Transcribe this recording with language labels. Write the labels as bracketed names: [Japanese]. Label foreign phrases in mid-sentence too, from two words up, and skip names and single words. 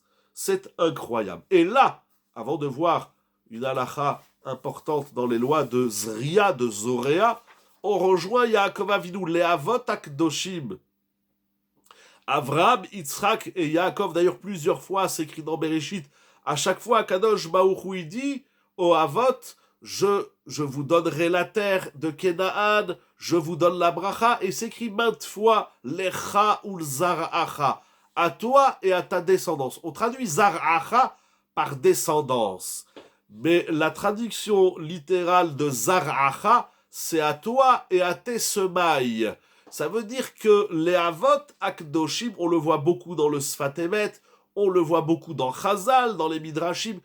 [French] C'est incroyable. Et là, avant de voir une halakha importante dans les lois de Zria, de Zoréa, on rejoint Yaakov Avinu, les [Hebrew] אבות הקדושים. [French] Avraham, Yitzhak et Yaakov, d'ailleurs plusieurs fois, c'est écrit dans Bereshit, à chaque fois, Kadosh Baruch Hu dit au Avot, je vous donnerai la terre de Kenaan, je vous donne la bracha, et c'est écrit maintes fois, [Hebrew] לך ולזרעך, [French] à toi et à ta descendance. On traduit zaracha par descendance, mais la traduction littérale de zaracha, c'est à toi et à tes semailles. Ça veut dire que les [Hebrew] אבות הקדושים, [French] on le voit beaucoup dans le Sfat Emet, on le voit beaucoup dans Chazal, dans les Midrashim.